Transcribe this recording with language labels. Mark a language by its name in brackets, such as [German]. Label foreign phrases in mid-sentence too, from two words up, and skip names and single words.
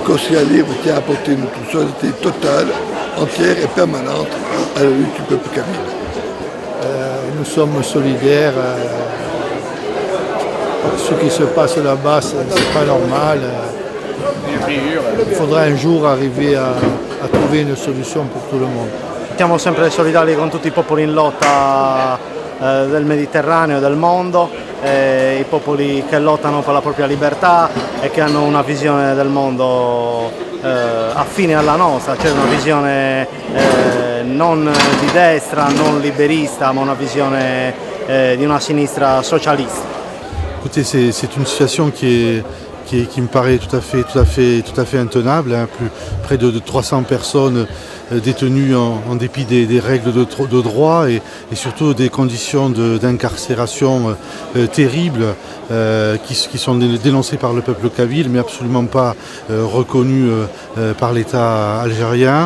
[French] Corsica Libre qui a apporté une solidarité totale, entière et permanente à la lutte du peuple kabyle. Nous sommes solidaires. Ce qui se passe là-bas, ce n'est pas normal. Il faudra un jour arriver à trouver une solution pour tout le monde. [Italian] Siamo sempre solidali con tutti i popoli in lotta del Mediterraneo, del mondo, i popoli che lottano per la propria libertà e che hanno una visione del mondo affine alla nostra, cioè una visione non di destra, non liberista, ma una visione di una sinistra socialista. [French] Écoutez, c'est une situation qui me paraît tout à fait intenable. Hein. Près de 300 personnes détenues en dépit des règles de droit et surtout des conditions d'incarcération terribles qui sont dénoncées par le peuple kabyle mais absolument pas reconnues par l'État algérien.